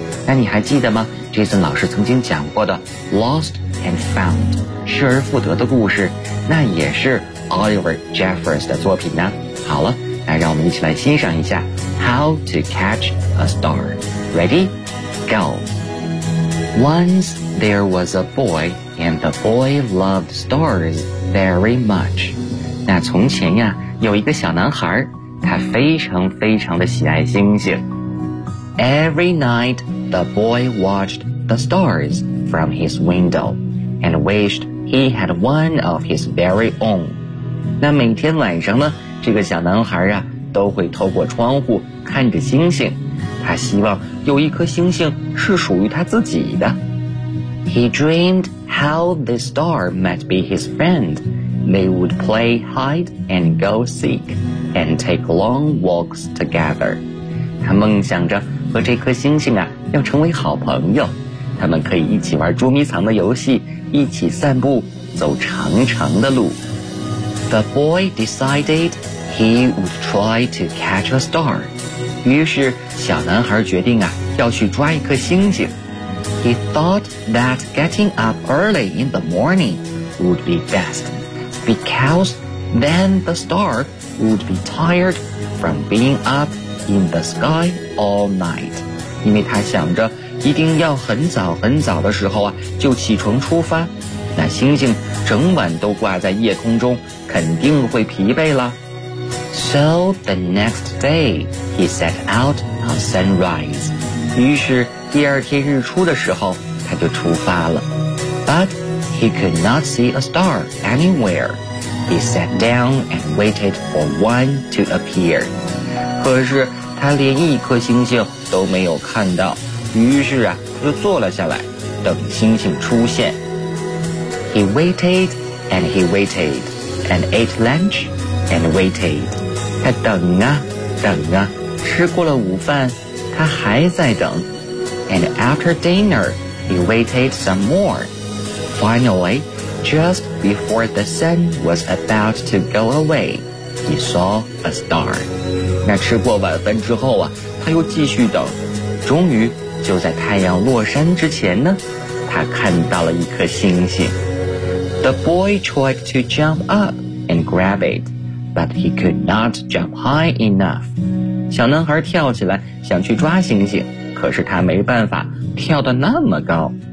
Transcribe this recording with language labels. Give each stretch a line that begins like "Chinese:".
Chinese: 那你还记得吗 ？Jason 老师曾经讲过的《Lost and Found》失而复得的故事，那也是 Oliver Jeffers 的作品呢。好了，那让我们一起来欣赏一下《How to Catch a Star》。
English: Ready? Go! Once there was a boy, and the boy loved stars very much.
Chinese: 那从前呀，有一个小男孩，他非常非常的喜爱星星。
English: Every night, the boy watched the stars from his window, and wished he had one of his very own.
Chinese: 那每天晚上呢，这个小男孩啊，都会透过窗户看着星星。他希望有一颗星星是属于他自己的。
English: He dreamed how the star might be his friend. They would play hide and go seek and take long walks together.
Chinese: 他梦想着和这颗星星啊要成为好朋友，他们可以一起玩捉迷藏的游戏，一起散步，走长长的路。
English: The boy decided he would try to catch a star.
Chinese: 于是小男孩决定啊要去抓一颗星星。
English: He thought that getting up early in the morning would be best, because then the star would be tired from being up in the sky all night.
Chinese: 因为他想着一定要很早很早的时候啊就起床出发，那星星整晚都挂在夜空中肯定会疲惫了。
English: So the next day, he set out on sunrise.
Chinese: 于是第二天日出的时候他就出发了。
English: But he could not see a star anywhere. He sat down and waited for one to appear.
Chinese: 可是他连一颗星星都没有看到，于是啊他就坐了下来等星星出现。
English: He waited and he waited and ate lunch and waited.
Chinese: 他等啊等啊，吃过了午饭他还在等。
English: And after dinner he waited some more. Finally, just before the sun was about to go away, he saw a star.
Chinese: 那吃过晚饭之后啊他又继续等，终于就在太阳落山之前呢，他看到了一颗星星。
English: The boy tried to jump up and grab itBut he could not jump high enough.
Chinese: 小男孩跳起来想去抓星星，可是他没办法跳得那么高。